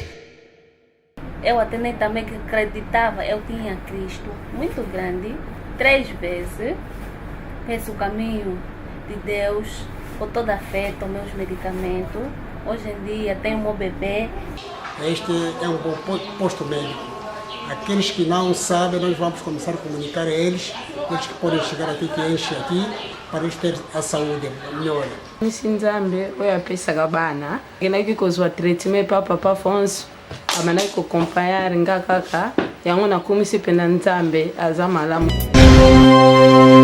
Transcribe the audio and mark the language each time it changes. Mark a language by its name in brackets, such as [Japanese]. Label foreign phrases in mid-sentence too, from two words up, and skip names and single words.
[Portuguese] Eu até nem também que acreditava, eu tinha Cristo muito grande, 3 vezes, penso o caminho de Deus, com toda a fé, tomei os medicamentos, hoje em dia tenho meu bebê. Este é um bom posto médico. Aqueles que não sabem, nós vamos começar a comunicar a eles, eles que podem chegar aqui, que enchem aqui, para eles terem a saúde melhor. [Lingala] Nzambe oyo apesaka bana agendaki kozwa traitement pa Papa Afonso abandaki kokompanyare nga kaka yango nakomisi mpe na Nzambe aza malamu.